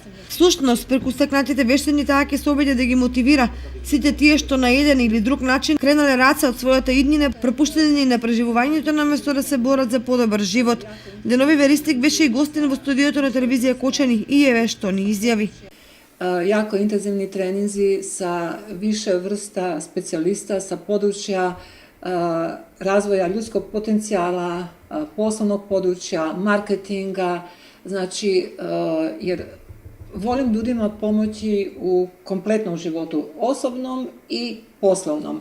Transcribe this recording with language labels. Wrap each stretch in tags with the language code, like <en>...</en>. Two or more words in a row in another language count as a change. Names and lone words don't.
<mk>Всушност, преку стекнатите вештини таа ќе се обиде да ги мотивира сите тие што на еден или друг начин кренале раце од својата иднина, пропуштени на преживувањето наместо да се борат за подобар живот. Деновиве Ристик беше и гостин во студиото на телевизија Кочани и еве што ни изјави.</mk> <hr>Jako intenzivni treninzi sa više vrsta specijalista sa područja razvoja ljudskog potencijala, poslovnog područja, marketinga, znači jer volim ljudima pomoći u kompletnom životu, osobnom i poslovnom.</hr>